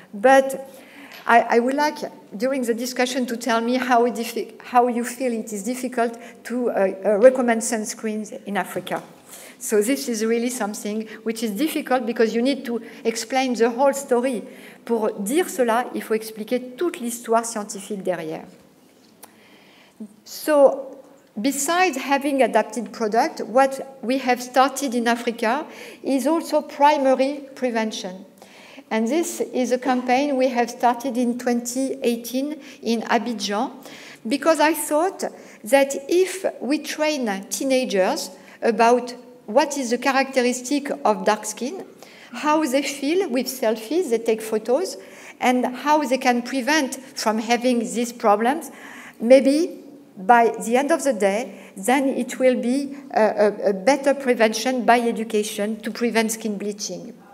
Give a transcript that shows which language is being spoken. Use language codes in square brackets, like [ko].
[en] But I would like, during the discussion, to tell me how you feel it is difficult to recommend sunscreens in Africa. So this is really something which is difficult because you need to explain the whole story. [fr] Pour dire cela, il faut expliquer toute l'histoire scientifique derrière. [en] So, besides having adapted product, what we have started in Africa is also primary prevention. And this is a campaign we have started in 2018 in Abidjan, because I thought that if we train teenagers about what is the characteristic of dark skin, how they feel with selfies, they take photos, and how they can prevent from having these problems, maybe by the end of the day, then it will be a better prevention by education to prevent skin bleaching.